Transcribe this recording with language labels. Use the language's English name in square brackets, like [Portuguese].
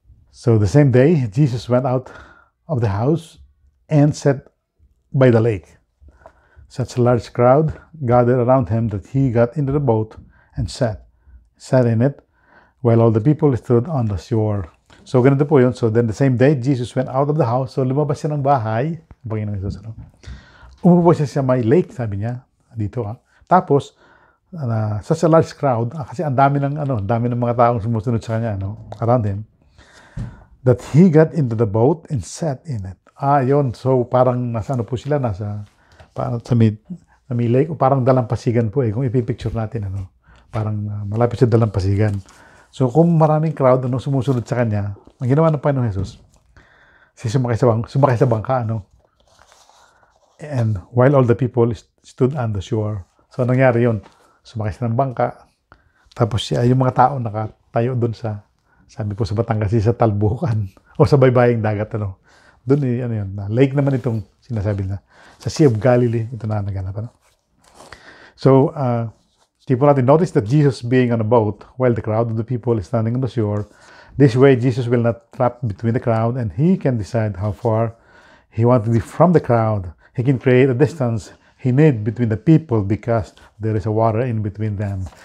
[English] So the same day Jesus went out of the house and sat by the lake. Such a large crowd gathered around him that he got into the boat and sat in it, while all the people stood on the shore. [Filipino] So, ganito po yun. [English] So, then the same day, Jesus went out of the house. [Filipino] So, lumabas siya ng bahay. Panginoon Jesus, umupo siya sa may lake, sabi niya. [English] Dito, Tapos, such a large crowd, [Filipino] kasi ang dami ng mga taong sumusunod sa kanya, [English] around him, that he got into the boat and sat in it. Yun. [Filipino] So, parang nasa sila, parang sa may lake o parang dalampasigan po kung ipipicture natin parang malapit sa dalampasigan. So kung maraming crowd sumusunod sa kanya, ang ginawa ng Panginoon Jesus sumakay sa bangka [English] and while all the people stood on the shore. [Filipino] So nangyari yun, sumakay sa ng bangka tapos yung mga tao nakatayo doon sa sabi po sa Batangas sa talbukan o sa baybaying dagat doon yun, lake naman itong sinasabi na sa Sea of Galilee, ito na naganap. [English] So, people natin notice that Jesus being on a boat while the crowd of the people is standing on the shore. This way, Jesus will not trap between the crowd and he can decide how far he wants to be from the crowd. He can create a distance he need between the people because there is a water in between them.